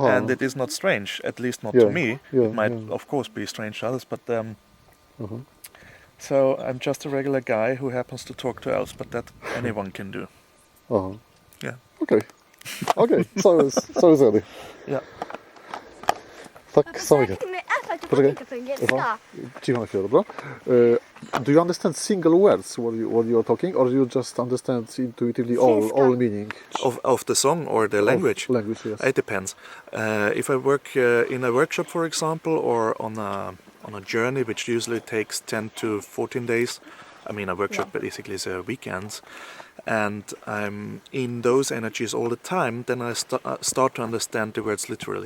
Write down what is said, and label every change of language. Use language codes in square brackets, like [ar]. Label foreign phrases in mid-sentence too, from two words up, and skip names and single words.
[en] And it is not strange, at least not to me. Yeah. It might, of course, be strange to others, but Uh-huh. So I'm just a regular guy who happens to talk to elves, but that anyone can do. Aha. Yeah. Okej. Okej, so is ready. Yeah. [pl] Tak, samego. [sv] med F, du får [pl] Poczekaj. [sv] inte på engelska. [pl] Cicho na chwilę, dobra? [en] Do you understand single words what you are talking, or you just understand intuitively all meaning? Of the song or the language? Of language, yes. It depends. If I work in a workshop, for example, or on a journey which usually takes 10 to 14 days, I mean a workshop basically is a weekend, and I'm in those energies all the time, then I start to understand the words literally.